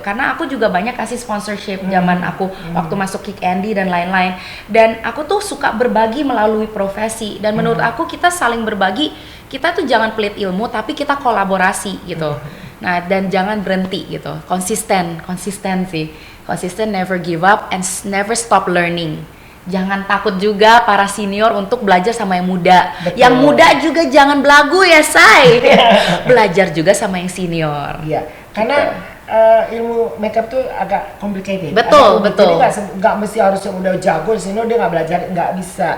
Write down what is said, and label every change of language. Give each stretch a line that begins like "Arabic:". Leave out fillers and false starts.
Indonesian: Karena aku juga banyak kasih sponsorship zaman aku waktu masuk Kick Andy dan lain-lain. Dan aku tuh suka berbagi melalui profesi. Dan menurut aku kita saling berbagi, kita tuh jangan pelit ilmu, tapi kita kolaborasi gitu. Nah, dan jangan berhenti gitu. Konsistensi. Konsisten,
English: never give up and never stop learning.
Indonesian: Jangan takut juga para senior untuk belajar sama yang muda. Betul. Yang muda juga jangan belagu ya, say. Belajar juga sama yang senior. Iya, karena ilmu makeup tuh agak complicated. Betul, agak rumit. betul. Jadi nggak mesti harus yang udah jago senior dia nggak belajar, nggak bisa.